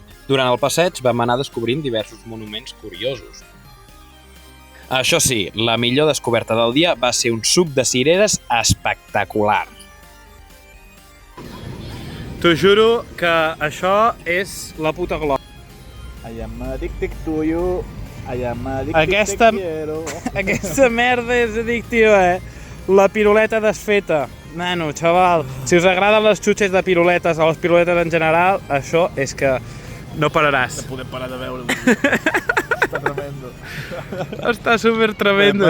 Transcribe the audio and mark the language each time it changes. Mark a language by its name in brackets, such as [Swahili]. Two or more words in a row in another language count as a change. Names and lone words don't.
[Catalan] Durant el passeig vam anar descobrint diversos monuments curiosos. Això sí, la millor descoberta del dia va ser un suc de cireres espectacular. T'ho juro que això és la puta glòria. [English] I am addicted to you. I am addicted [Catalan] Aquesta- [Spanish] te quiero. [Catalan] Aquesta merda és addictiva, La piruleta desfeta. Nano, xaval, si us agraden les xutxes de piruletes o les piruletes en general, això és que no pararàs. No podem parar de veure. Està tremendo. Està super tremendo.